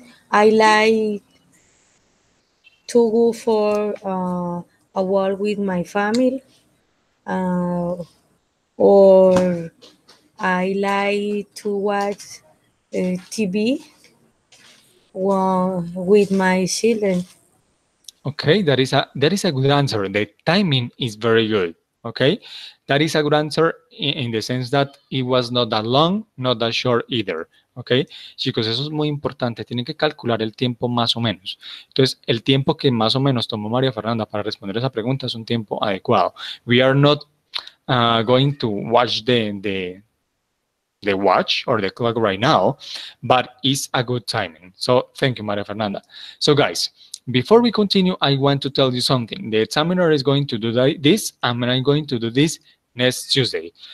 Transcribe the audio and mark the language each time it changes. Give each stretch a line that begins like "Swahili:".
English: I like to go for a walk with my family, uh, or I like to watch TV with my children. Okay, that is a good answer. The timing is very good. Okay, that is a good answer in the sense that it was not that long, not that short either.
Spanish: Okay, chicos, eso es muy importante. Tienen que calcular el tiempo más o menos. Entonces, el tiempo que más o menos tomó María Fernanda para responder esa pregunta es un tiempo adecuado.
English: We are not going to watch the watch or the clock right now, but it's a good timing. So thank you, Maria Fernanda. So guys, before we continue, I want to tell you something. The examiner is going to do this, and I'm going to do this next Tuesday.